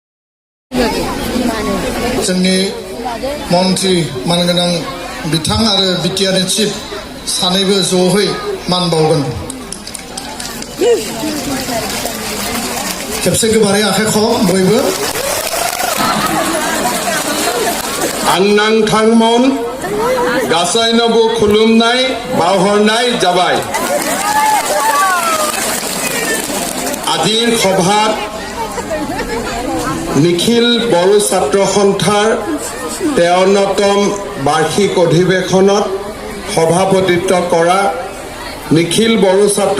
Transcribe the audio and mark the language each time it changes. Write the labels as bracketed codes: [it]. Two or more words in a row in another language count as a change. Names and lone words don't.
[brx] जोंनि मन्त्रि मानगोनां बिथां आरो बिटिआरनि चिफ सानैबो ज'है मान बावगोन खेबसे गोबारै आखाइ ख' बयबो आं नोंथांमोन गासैनोबो खुलुमनाय बावहरनाय जाबाय [as] আজিৰ সভাত নিখিল বড়ো ছাত্ৰ সন্থাৰ 53তম বাৰ্ষিক অধিৱেশনত সভাপতিত্ব কৰা নিখিল বড়ো ছাত্ৰ